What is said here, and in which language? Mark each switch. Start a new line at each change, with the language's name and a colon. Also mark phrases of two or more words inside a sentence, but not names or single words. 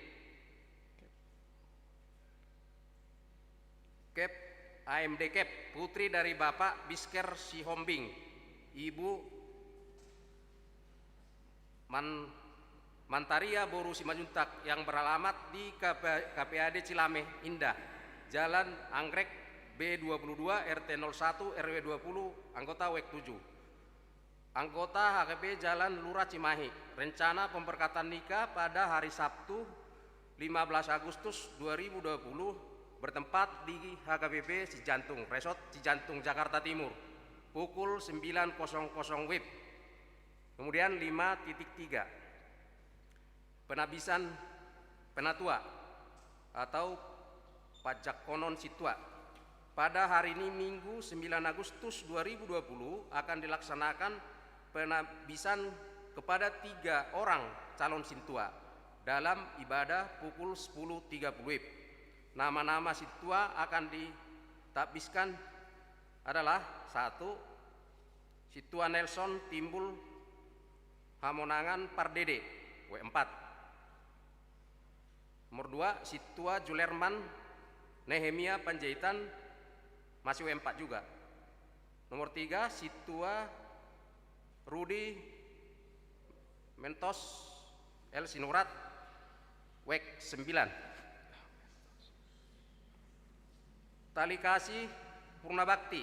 Indonesian: AMD Cap, putri dari Bapak Bisker Sihombing, Ibu Mantaria Boru Simajuntak, yang beralamat di KPAD Cilame Indah, Jalan Anggrek B22 RT 01 RW 20, anggota WEK 7, anggota HKP Jalan Lurah Cimahi. Rencana pemberkatan nikah pada hari Sabtu 15 Agustus 2020 bertempat di HKBP Cijantung, Resort Cijantung, Jakarta Timur, pukul 9.00 WIB. Kemudian 5.3 penabisan penatua atau pajak konon situa. Pada hari ini Minggu 9 Agustus 2020 akan dilaksanakan penabisan kepada 3 orang calon sintua dalam ibadah pukul 10.30 WIB. Nama-nama sintua akan ditabiskan adalah: 1. Situa Nelson Timbul Hamonangan Pardede, W4. Nomor 2, Situa Julerman Nehemia Panjaitan, masih W4 juga. Nomor 3, Situa Rudi Mentos El Sinurat, WEK 9. Tali kasih Purnabakti.